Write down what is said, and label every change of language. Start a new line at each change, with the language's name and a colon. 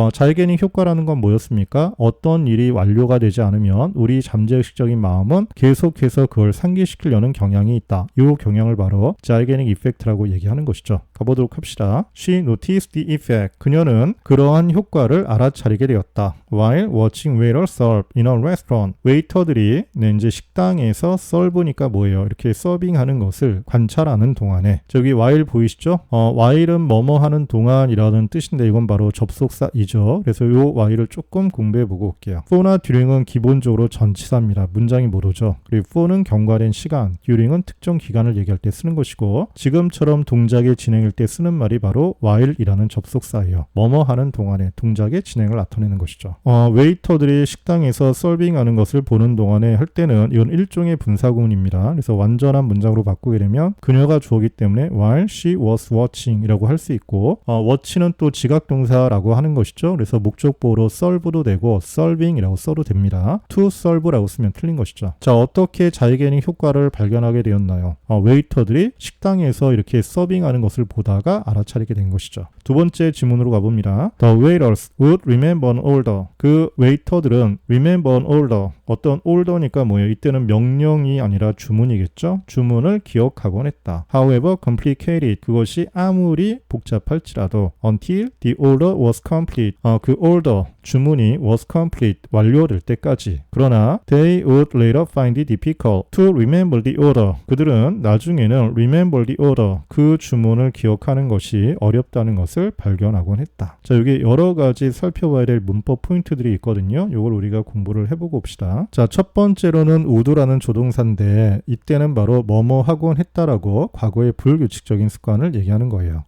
Korean: 자이게닉 효과라는 건 뭐였습니까? 어떤 일이 완료가 되지 않으면 우리 잠재의식적인 마음은 계속해서 그걸 상기시키려는 경향이 있다. 이 경향을 바로 자이게닉 이펙트라고 얘기하는 것이죠. 가보도록 합시다.
English: She noticed the effect.
Korean: 그녀는 그러한 효과를 알아차리게 되었다.
English: While watching waiters serve in a restaurant.
Korean: 웨이터들이 이제 식당에서 serve니까 뭐예요? 이렇게 서빙하는 것을 관찰하는 동안에 저기 while 보이시죠? while은 뭐뭐 하는 동안이라는 뜻인데 이건 바로 접속사이죠. 그래서 이 while을 조금 공부해보고 올게요. for나 during은 기본적으로 전치사입니다. 문장이 못 오죠. 그리고 for는 경과된 시간, during은 특정 기간을 얘기할 때 쓰는 것이고 지금처럼 동작의 진행일 때 쓰는 말이 바로 while이라는 접속사예요. 뭐뭐 하는 동안에 동작의 진행을 나타내는 것이죠. 웨이터들이 식당에서 서빙하는 것을 보는 동안에 할 때는 이건 일종의 분사구문입니다. 그래서 완전한 문장으로 바꾸게 되면 그녀가 주어기 때문에
English: while she was watching
Korean: 이라고 할 수 있고 watch는 또 지각동사라고 하는 것이죠. 그래서 목적보로 serve도 되고 serving이라고 써도 됩니다. to serve라고 쓰면 틀린 것이죠. 자, 어떻게 자이게닉 효과를 발견하게 되었나요? 웨이터들이 식당에서 이렇게 서빙하는 것을 보다가 알아차리게 된 것이죠. 두 번째 지문으로 가봅니다.
English: The waiters would remember an order.
Korean: 그 웨이터들은
English: remember an order.
Korean: 어떤 order니까 뭐예요? 이때는 명령이 아니라 주문이겠죠? 주문을 기억하곤 했다.
English: However complicated.
Korean: 그것이 아무리 복잡할지라도
English: until the order was complete. 그 order,
Korean: 주문이
English: was complete.
Korean: 완료될 때까지.
English: 그러나 they would later find it difficult to remember the order.
Korean: 그들은 나중에는
English: remember the order.
Korean: 그 주문을 기억하는 것이 어렵다는 것을 발견하곤 했다. 자, 여기 여러 가지 살펴봐야 될 문법 포인트들이 있거든요. 이걸 우리가 공부를 해보고 봅시다. 자, 첫 번째로는 would라는 조동사인데 이때는 바로 뭐뭐 하곤 했다라고 과거의 불규칙적인 습관을 얘기하는 거예요.